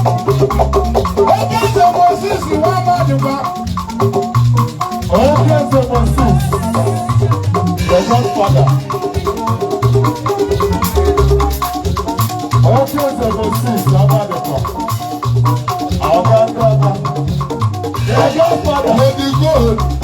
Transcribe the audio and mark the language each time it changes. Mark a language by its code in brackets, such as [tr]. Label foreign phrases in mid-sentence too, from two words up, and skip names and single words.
[ig] Oke eze Moses nwa Amadikwa. Oke eze Moses. [en] The godfather. [ig] Oke eze Moses Amadikwa. [en] Our godfather. The godfather. May the God